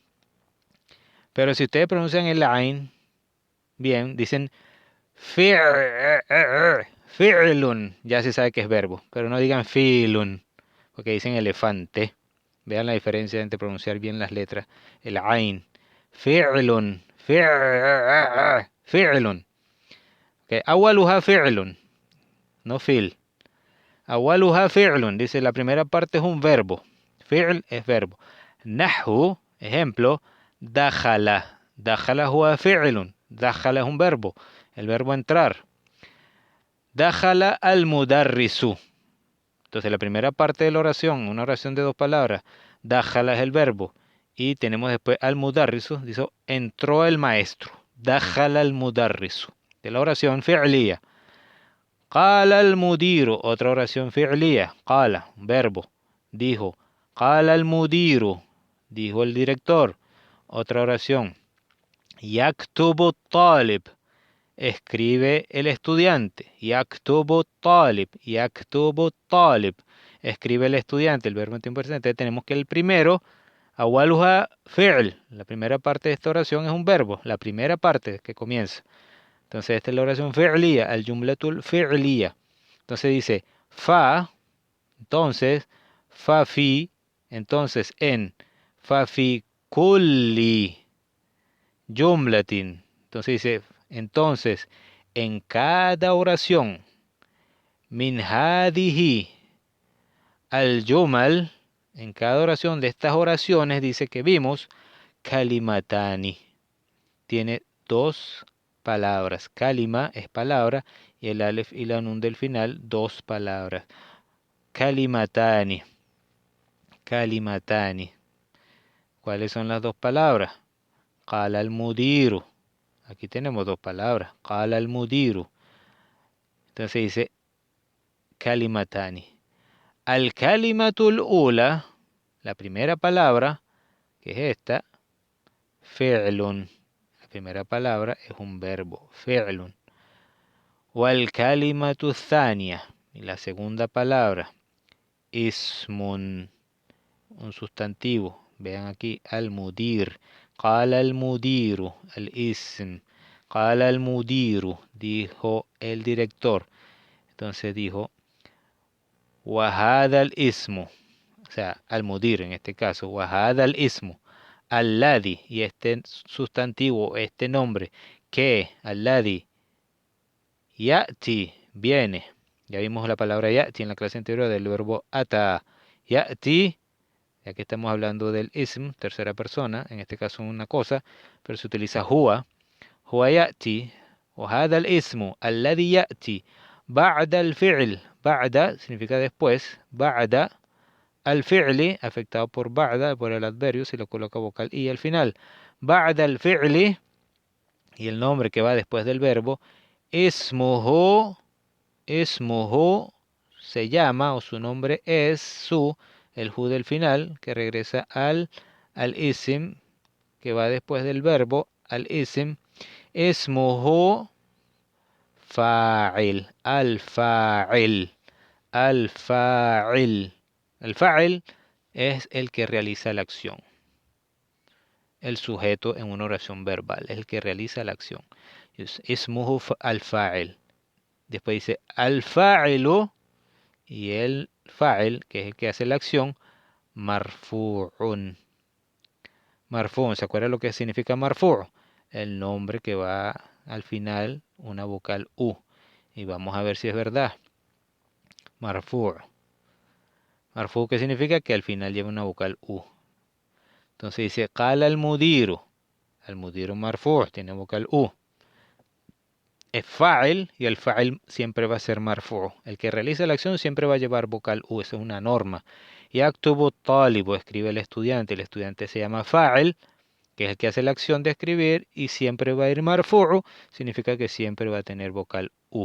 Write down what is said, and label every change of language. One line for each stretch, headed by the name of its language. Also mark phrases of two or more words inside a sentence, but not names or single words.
Spanish: Pero si ustedes pronuncian el ain bien, dicen fi'lun, ya se sabe que es verbo, pero no digan filun, porque dicen elefante. Vean la diferencia entre pronunciar bien las letras. El ain,
Arabic: فعلٌ، فعلٌ. Okay. أولها فعلٌ, no fil. أولها فعلٌ,
Spanish: dice la primera parte es un verbo. Fi'l es verbo. Nahu, ejemplo, dakhala.
Arabic: دخل هو فعلٌ.
Spanish: Dakhala es un verbo. El verbo entrar.
Arabic: دخل المدرسُ.
Spanish: Entonces la primera parte de la oración, una oración de dos palabras, dakhala es el verbo. Y tenemos después al-mudarrisu, dice, entró el maestro.
Arabic: دخل المدرسُ.
Spanish: De la oración fi'liya.
Arabic: قال المديرُ,
Spanish: otra oración fi'liya. Qala, un verbo. Dijo.
Arabic: قال المديرُ,
Spanish: dijo el director. Otra oración.
Arabic: يكتب طالب.
Spanish: escribe el estudiante.
Arabic: يكتب طالب، يكتب طالب.
Spanish: Escribe el estudiante, el verbo en tiempo presente. Tenemos que el primero,
Arabic: أولها فعل.
Spanish: La primera parte de esta oración es un verbo, la primera parte que comienza. Entonces esta es la oración fi'liya,
Arabic: الجملةُ الفعلية.
Spanish: Entonces dice fa, entonces,
Arabic: ف في,
Spanish: entonces en,
Arabic: ف في كل جملةٍ.
Spanish: Entonces dice, entonces, en cada oración,
Arabic: من هذه الجمل,
Spanish: en cada oración de estas oraciones dice que vimos kalimatani. Tiene dos palabras. Kalima es palabra y el alef y la nun del final, dos palabras.
Arabic: كلمتان. كلمتان.
Spanish: ¿Cuáles son las dos palabras?
Arabic: قال المديرُ.
Spanish: Aquí tenemos dos palabras.
Arabic: قال المديرُ.
Spanish: Entonces dice kalimatani.
Arabic: الكلمةُ الأولى,
Spanish: la primera palabra, que es esta, fi'lun. La primera palabra es un verbo, fi'lun.
Arabic: والكلمةُ الثانية,
Spanish: y la segunda palabra, ismun, un sustantivo. Vean aquí,
Arabic: المدير. قال المديرُ، الاسم. قال المديرُ,
Spanish: dijo el director. Entonces dijo,
Arabic: وهذا الاسمُ,
Spanish: o sea, al-mudir en este caso,
Arabic: وهذا الاسمُ، الذي,
Spanish: y este sustantivo, este nombre, que,
Arabic: الذي، يأتي,
Spanish: viene. Ya vimos la palabra ya'ti en la clase anterior del verbo ata. Ya'ti, ya que estamos hablando del ism, tercera persona, en este caso una cosa, pero se utiliza huwa.
Arabic: هو يأتي، وهذا الاسمُ، الذي يأتي، بعد الفعل.
Spanish: Ba'da significa después,
Arabic: بعد الفعلِ,
Spanish: afectado por ba'da, por el adverbio, si lo coloca vocal y al final.
Arabic: بعد الفعلِ,
Spanish: y el nombre que va después del verbo,
Arabic: اسمه، اسمه,
Spanish: se llama, o su nombre es, el hu del final, que regresa al isim, que va después del verbo, al isim,
Arabic: اسمه فاعل، الفاعل، الفاعل.
Spanish: El fa'il es el que realiza la acción. El sujeto en una oración verbal es el que realiza la acción.
Arabic: اسمه الفاعل.
Spanish: Después dice al-fa'ilu y el fa'il, que es el que hace la acción, marfu'un. Marfu'un, ¿se acuerda lo que significa marfu'? El nombre que va al final, una vocal U. Y vamos a ver si es verdad. Marfu'. Marfu', ¿qué significa? Que al final lleva una vocal U. Entonces dice,
Arabic: قال المديرُ. المديرُ مرفوع',
Spanish: tiene vocal U. Es fa'il y el fa'il siempre va a ser marfu'. El que realiza la acción siempre va a llevar vocal U, esa es una norma.
Arabic: يكتب طالبٌ,
Spanish: escribe el estudiante se llama fa'il, que es el que hace la acción de escribir y siempre va a ir marfu'u, significa que siempre va a tener vocal U.